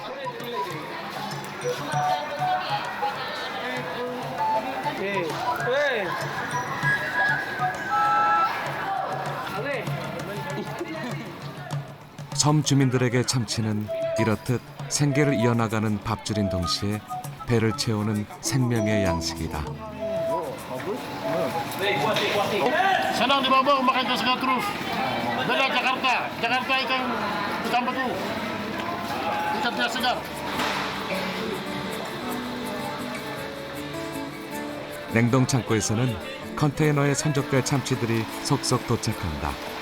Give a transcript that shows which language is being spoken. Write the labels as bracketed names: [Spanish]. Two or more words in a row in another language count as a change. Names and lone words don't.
[Korean] 섬 주민들에게 참치는 이렇듯 생계를 이어나가는 밥줄인 동시에 배를 채우는 생명의 양식이다. [Indonesian] Senang di Bambang makan ikan segar terus. Beda Jakarta. Jakarta ikan batu. Ikan tidak segar. [Korean] 냉동 창고에서는 컨테이너에 선적될 참치들이 속속 도착한다.